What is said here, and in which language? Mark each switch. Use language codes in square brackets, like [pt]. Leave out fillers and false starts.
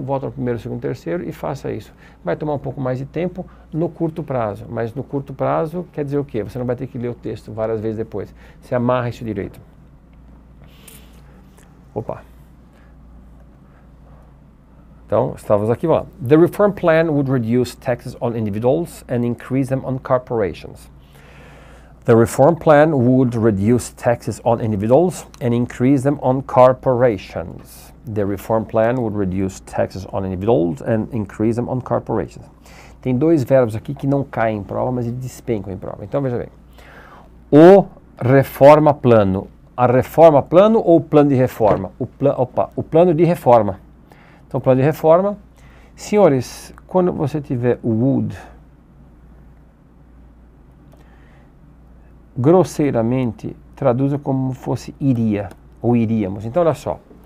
[pt] Volta no primeiro, segundo, terceiro e faça isso. Vai tomar um pouco mais de tempo no curto prazo, mas no curto prazo quer dizer o quê? Você não vai ter que ler o texto várias vezes depois. Você amarra isso direito. Opa. Então, estávamos aqui, vamos lá. [en] The reform plan would reduce taxes on individuals and increase them on corporations. The reform plan would reduce taxes on individuals and increase them on corporations. The reform plan would reduce taxes on individuals and increase them on corporations. [pt] Tem dois verbos aqui que não caem em prova, mas eles despencam em prova. Então, veja bem. O reforma plano. A reforma plano ou o plano de reforma? O plano de reforma. Então, plano de reforma. Senhores, quando você tiver o would, grosseiramente, traduza como fosse iria, ou iríamos. Então, olha só.